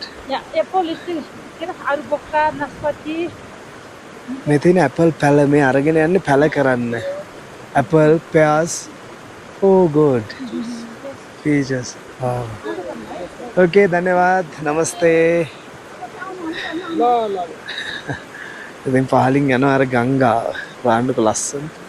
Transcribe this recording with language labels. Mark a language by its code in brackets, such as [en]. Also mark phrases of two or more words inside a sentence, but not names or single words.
[id] Ya, apple itu kira alpukat, naspati. [si] මේ තියෙන apple පැල මේ අරගෙන යන්නේ පැල කරන්න. [en] Apple, pears. Oh good. Peaches. Wow. Okay, [hi] धन्यवाद. नमस्ते. [si] ඉතින් පහලින් යනවා අර ගංගාව. බලන්නකො ලස්සන.